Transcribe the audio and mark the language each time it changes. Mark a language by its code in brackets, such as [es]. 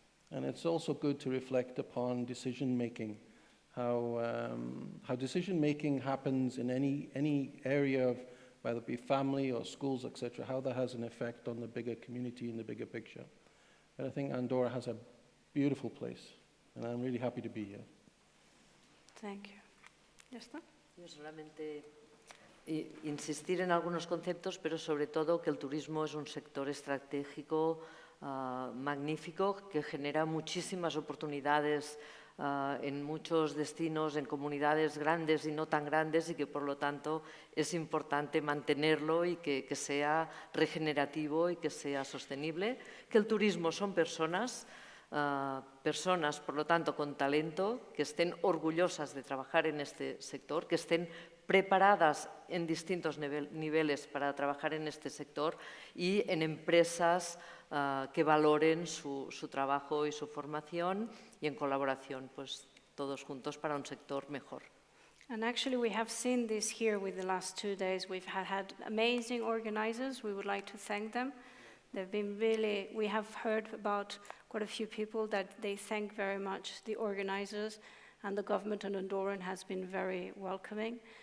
[en] And it's also good to reflect upon decision-making, how decision-making happens in any area of whether it be family or schools, etc., how that has an effect on the bigger community and the bigger picture. But I think Andorra has a beautiful place, and I'm really happy to be here. Thank you. [es] ¿Ya está? Yo solamente insistir en algunos conceptos, pero sobre todo que el turismo es un sector estratégico magnífico que genera muchísimas oportunidades en muchos destinos, en comunidades grandes y no tan grandes, y que por lo tanto es importante mantenerlo y que sea regenerativo y que sea sostenible. Que el turismo son personas, por lo tanto, con talento, que estén orgullosas de trabajar en este sector, que estén preparadas en distintos niveles para trabajar en este sector y en empresas que valoren su trabajo y su formación y en colaboración, pues todos juntos para un sector mejor. [en] And actually we have seen this here with the last 2 days. We've had amazing organizers. We would like to thank them. They've been really, we have heard about quite a few people that they thank very much the organizers, and the government in Andorra has been very welcoming.